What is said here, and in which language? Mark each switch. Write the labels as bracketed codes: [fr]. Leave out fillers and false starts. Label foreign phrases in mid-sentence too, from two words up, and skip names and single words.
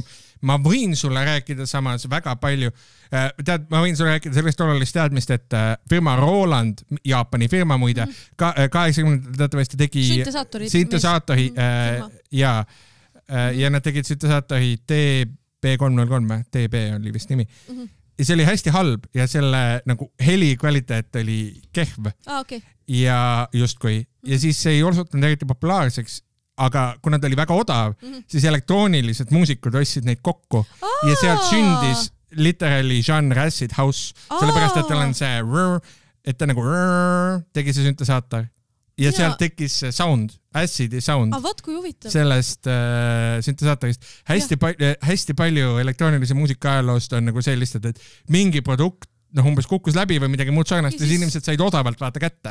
[et] Ma võin sulle rääkida samas väga palju. Ma võin sulle rääkida sellest olulist teadmist, et firma Roland, Jaapani firma muide, 80 teatavasti tegi syntesaatori ja nad tegid syntesaatori TB303, TB oli vist nimi. Ja see oli hästi halb ja selle nagu heli kvaliteet oli kehv. Ja justkui. Ja siis see ei osutunud eriti populaarseks, aga kuna ta oli väga odav, siis elektroonilised muusikud ostsid neid kokku ja sealt sündis [en] literally genre acid house, [et] sellepärast, et tal on see et ta nagu tegi see syntesaator. Ja sealt tekkis sound, [en] acidi sound [et] sellest syntesaatorist. Hästi palju elektroonilise muusika ajaloost on nagu sellist, et mingi produkt umbes kukkus läbi või midagi muud sarnast ja siis inimesed said odavalt vaata kätte.